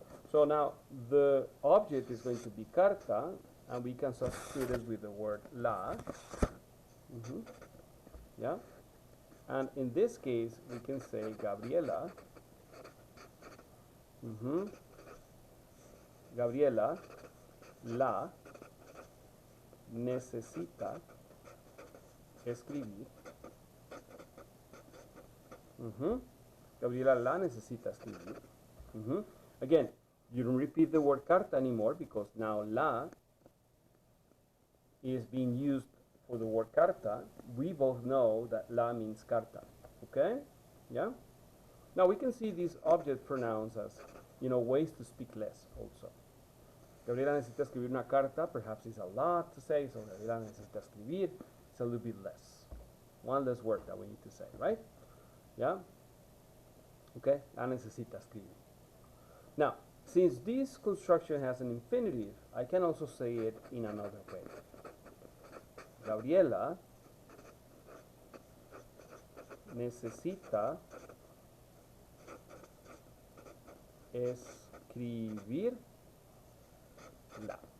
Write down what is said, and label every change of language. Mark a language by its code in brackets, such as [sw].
[en] So now the object is going to be carta, and we can substitute it with the word la. Yeah? And in this case, we can say Gabriela [es] Gabriela la necesita escribir. Gabriela la necesita escribir. [en] Again, you don't repeat the word carta anymore because now la is being used for the word carta. We both know that la means carta. Okay? Yeah? Now we can see these object pronouns as, ways to speak less also. [es] Gabriela necesita escribir una carta, [en] perhaps it's a lot to say, so [es] Gabriela necesita escribir, [en] it's a little bit less. One less word that we need to say, right? Yeah? [es] Okay, la necesita escribir. [en] Now, since this construction has an infinitive, I can also say it in another way. [es] Gabriela necesita escribir la.